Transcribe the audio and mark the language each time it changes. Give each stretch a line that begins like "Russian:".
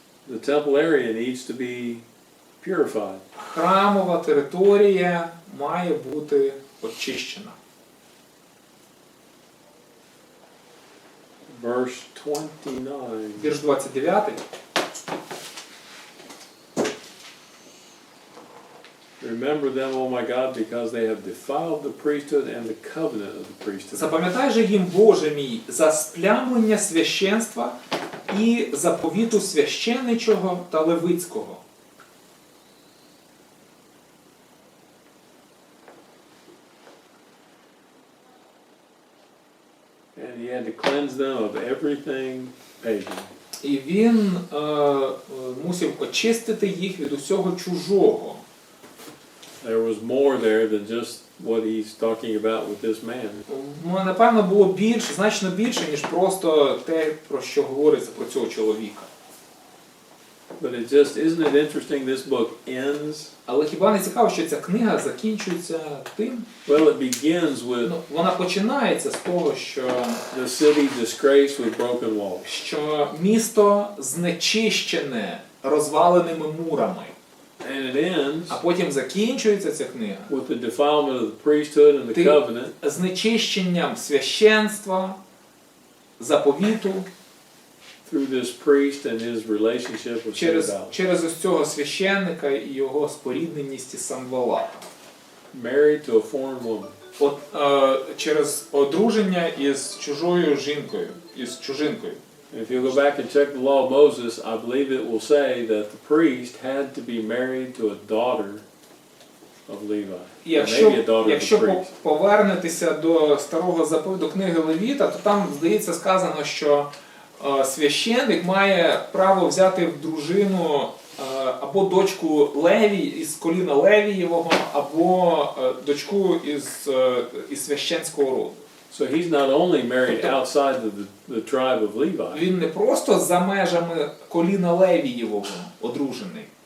English: the temple area needs to be purified.
Ukrainian: храмова територія має бути очищена.
English: Verse 29.
Ukrainian: Вірш 29.
English: Remember them, O my God, because they have defiled the priesthood and the covenant of the priesthood.
Ukrainian: Запам'ятай же їм, Боже мій, за сплямлення священства і заповіту священничого та левицького.
English: And he had to cleanse them of everything pagan.
Ukrainian: І він мусив очистити їх від усього чужого.
English: There was more there than just what he's talking about with this man.
Ukrainian: Напевно, було більше, значно більше, ніж просто те, про що говориться про цього чоловіка.
English: But it just, isn't it interesting this book ends?
Ukrainian: Але хіба не цікаво, що ця книга закінчується тим?
English: Well, it begins with
Ukrainian: Ну, вона починається з того, що
English: the city disgraced with broken walls.
Ukrainian: місто знечищене розваленими мурами.
English: And it ends
Ukrainian: А потім закінчується ця книга
English: with the defilement of the priesthood and the covenant.
Ukrainian: знечищенням священства, заповіту
English: Through this priest and his relationship with Sanballat.
Ukrainian: через ось цього священника і його спорідненість із Санбалатом.
English: Married to a foreign woman.
Ukrainian: Через одруження із чужою жінкою, із чужинкою.
English: If you go back and check the law of Moses, I believe it will say that the priest had to be married to a daughter of Levi. Or maybe a daughter of the
Ukrainian: Якщо
English: priest.
Ukrainian: повернетися до старого заповіту, до книги Левіта, то там, здається, сказано, що священник має право взяти в дружину або дочку Леві із коліна Левієвого, або дочку із священського роду.
English: So he's not only married outside of the tribe of Levi.
Ukrainian: Він не просто за межами коліна Левієвого одружений.